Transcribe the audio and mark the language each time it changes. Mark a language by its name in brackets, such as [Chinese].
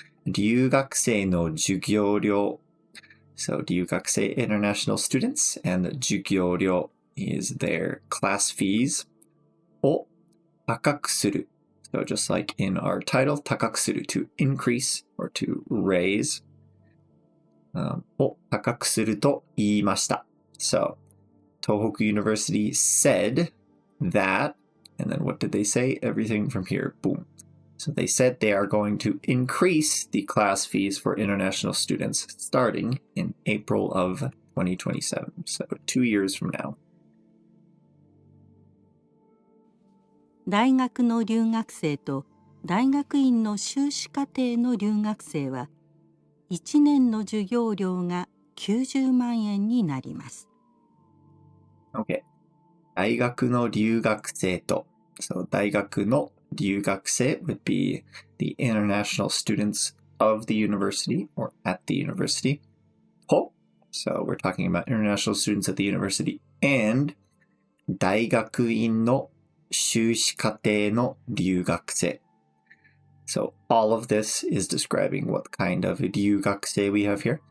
[Japanese] 留学生の授業料 [English] So 留学生 international students and 授業料 is their class fees [Japanese] を高くする [English] So just like in our title, 高くする to increase or to raise [Japanese] を高くすると言いました [English] So Tohoku University said that, and then what did they say? Everything from here, boom. So they said they are going to increase the class fees for international students starting in April of 2027, so 2 years from now. [Japanese] 大学の留学生と大学院の修士課程の留学生は1年の授業料が90万円になります。 [English] Okay. [Japanese] 大学の留学生と [English] So [Japanese] 大学の留学生 [English] would be the international students of the university or at the university. と So we're talking about international students at the university and [Japanese] 大学院の修士課程の留学生 [English] So all of this is describing what kind of 留学生 we have here.